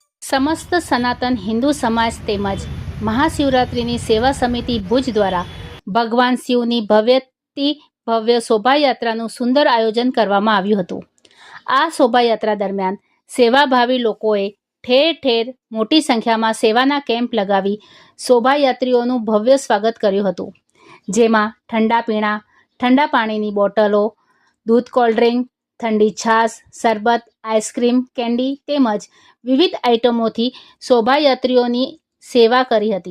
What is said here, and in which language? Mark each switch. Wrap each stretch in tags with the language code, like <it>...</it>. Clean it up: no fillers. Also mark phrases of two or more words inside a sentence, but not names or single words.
<gu>સમસ્ત સનાતન હિંદુ સમાજ તેમજ મહાશિવરાત્રિની સેવા સમિતિ ભુજ દ્વારા ભગવાન શિવની ભવ્યતિ ભવ્ય શોભાયાત્રાનું સુંદર આયોજન કરવામાં આવ્યું હતું। આ શોભાયાત્રા દરમિયાન સેવાભાવી લોકોએ ઠેર ઠેર મોટી સંખ્યામાં સેવાના કેમ્પ લગાવી શોભાયાત્રીઓનું ભવ્ય સ્વાગત કર્યું હતું, જેમાં ઠંડા પીણા, ઠંડા પાણીની બોટલો, દૂધ,</gu> <en>cold drink,</en> <gu>ઠંડી છાશ, શરબત, આઈસ્ક્રીમ, કેન્ડી તેમજ વિવિધ આઇટમોથી શોભાયાત્રીઓની સેવા કરી હતી।</gu>